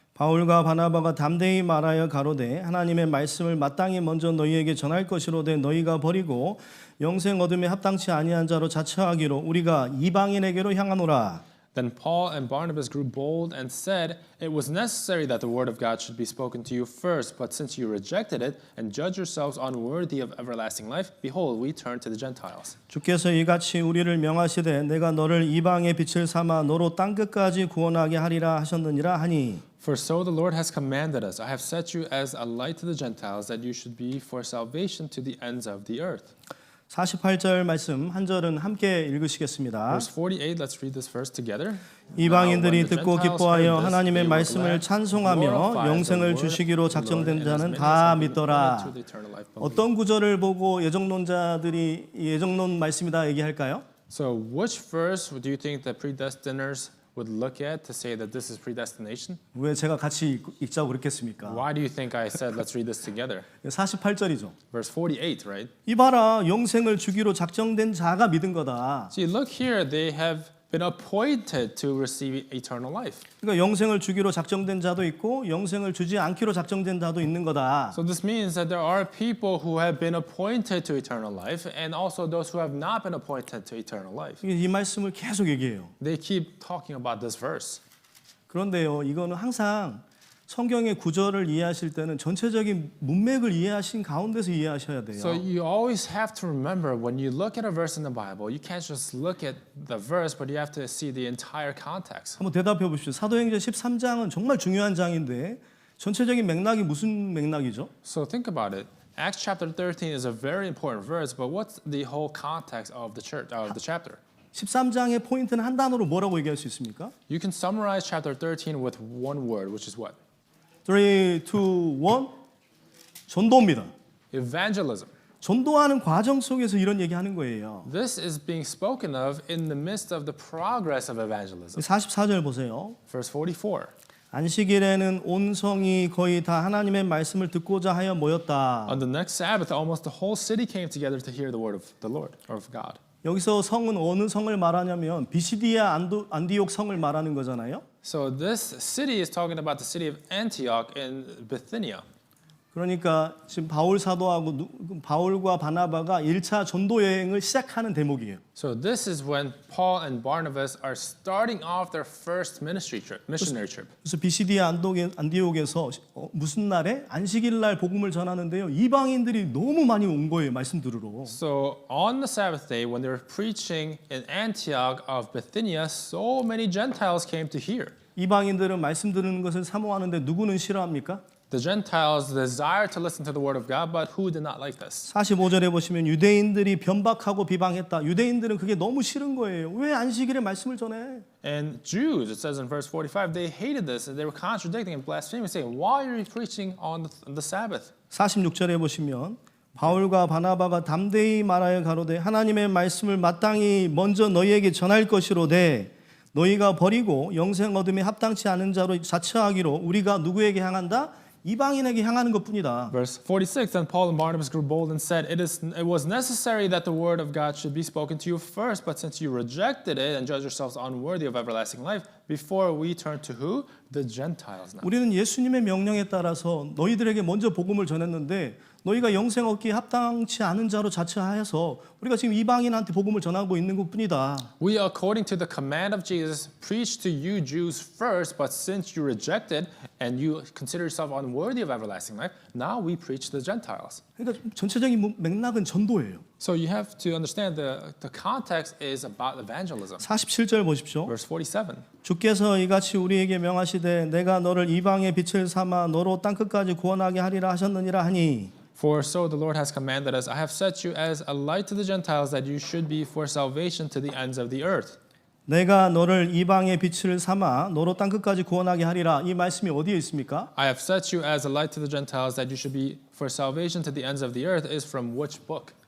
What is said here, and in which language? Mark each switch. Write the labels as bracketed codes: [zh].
[ko] 바울과 바나바가 담대히 말하여 가로되 하나님의 말씀을 마땅히 먼저 너희에게 전할 것이로되 너희가 버리고 영생 얻음에 합당치 아니한 자로 자처하기로 우리가 이방인에게로 향하노라. [en] Then Paul and Barnabas grew bold and said, "It was necessary that the word of God should be spoken to you first, but since you rejected it and judge yourselves unworthy of everlasting life, behold, we turn to the Gentiles." [ko] 주께서 이같이 우리를 명하시되 내가 너를 이방의 빛을 삼아 너로 땅 끝까지 구원하게 하리라 하셨느니라 하니 [en] For so the Lord has commanded us, I have set you as a light to the Gentiles, that you should be for salvation to the ends of the earth. [ko] 48절 말씀 한 절은 함께 읽으시겠습니다. [en] Verse 48, let's read this verse together. [ko] 이방인들이 듣고 기뻐하여 하나님의 말씀을 찬송하며 영생을 주시기로 작정된 자는 다 믿더라. 어떤 구절을 보고 예정론자들이 예정론 말씀이다 얘기할까요? [en] So which verse do you think the predestiners would look at to say that this is predestination? [ko] 왜 제가 같이 읽자고 그랬겠습니까? [en] Why do you think I said let's read this together? [ko] 48절이죠. [en] Verse 48, right? [ko] 이봐라 영생을 주기로 작정된 자가 믿은 거다. [en] See, look here, they have been appointed to receive eternal life. [ko] 그러니까 영생을 주기로 작정된 자도 있고 영생을 주지 않기로 작정된 자도 있는 거다. [en] So this means that there are people who have been appointed to eternal life and also those who have not been appointed to eternal life. [ko] 이 말씀을 계속 얘기해요. [en] They keep talking about this verse. [ko] 그런데요, 이거는 항상 성경의 구절을 이해하실 때는 전체적인 문맥을 이해하신 가운데서 이해하셔야 돼요. [en] So you always have to remember when you look at a verse in the Bible, you can't just look at the verse, but you have to see the entire context. [ko] 한번 대답해 보십시오. 사도행전 13장은 정말 중요한 장인데 전체적인 맥락이 무슨 맥락이죠? [en] So think about it. Acts chapter 13 is a very important verse, but what's the whole context of the church of the chapter? [ko] 13장의 포인트는 한 단어로 뭐라고 얘기할 수 있습니까? [en] You can summarize chapter 13 with one word, which is what? [ko] 3, 2, 1 전도입니다. [en] Evangelism. [ko] 전도하는 과정 속에서 이런 얘기하는 거예요. [en] This is being spoken of in the midst of the progress of evangelism. [ko] 44절 보세요. [en] Verse 44. [ko] 안식일에는 온 성이 거의 다 하나님의 말씀을 듣고자 하여 모였다. [en] On the next Sabbath, almost the whole city came together to hear the word of the Lord or of God. [ko] 여기서 성은 어느 성을 말하냐면 비시디아 안디옥 성을 말하는 거잖아요. [en] So this city is talking about the city of Antioch in Bithynia. [ko] 그러니까 지금 바울 사도하고 바울과 바나바가 1차 전도 여행을 시작하는 대목이에요. [en] So this is when Paul and Barnabas are starting off their first missionary trip. [ko] 그래서 비시디아 안디옥에서 무슨 날에 안식일 날 복음을 전하는데요. 이방인들이 너무 많이 온 거예요. 말씀 들으러. [en] So on the Sabbath day, when they were preaching in Antioch of Bithynia, so many Gentiles came to hear. [ko] 이방인들은 말씀 듣는 것을 사모하는데 누구는 싫어합니까? [en] The Gentiles desire to listen to the word of God, but who did not like this? [ko] 45절에 보시면 유대인들이 변박하고 비방했다. 유대인들은 그게 너무 싫은 거예요. 왜 안식일에 말씀을 전해? [en] And Jews, it says in verse 45, they hated this and they were contradicting and blaspheming, saying, "Why are you preaching on the Sabbath?" [ko] 46절에 보시면 바울과 바나바가 담대히 말하여 가로되 하나님의 말씀을 마땅히 먼저 너희에게 전할 것이로되 너희가 버리고 영생 얻음에 합당치 않은 자로 자처하기로 우리가 누구에게 향한다? 이방인에게 향하는 것뿐이다. [en] Verse 46, then Paul and Barnabas grew bold and said, it was necessary that the word of God should be spoken to you first, but since you rejected it and judged yourselves unworthy of everlasting life, before we turn to who? The Gentiles now. [ko] 우리는 예수님의 명령에 따라서 너희들에게 먼저 복음을 전했는데 너희가 영생 얻기에 합당치 않은 자로 자처하여서 우리가 지금 이방인한테 복음을 전하고 있는 것뿐이다. [en] We, according to the command of Jesus, preach to you Jews first, but since you rejected and you consider yourself unworthy of everlasting life, now we preach to the Gentiles. [ko] 그러니까 전체적인 맥락은 전도예요. [en] So you have to understand the context is about evangelism. [ko] 47절 보십시오. [en] Verse 47. [ko] 주께서 이같이 우리에게 명하시되 내가 너를 이방의 빛을 삼아 너로 땅끝까지 구원하게 하리라 하셨느니라 하니 [en] For so the Lord has commanded us, I have set you as a light to the Gentiles, that you should be for salvation to the ends of the earth. [ko] 내가 너를 이방의 빛을 삼아 너로 땅끝까지 구원하게 하리라. 이 말씀이 어디에 있습니까? [en] I have set you as a light to the Gentiles, that you should be for salvation to the ends of the earth is from which book?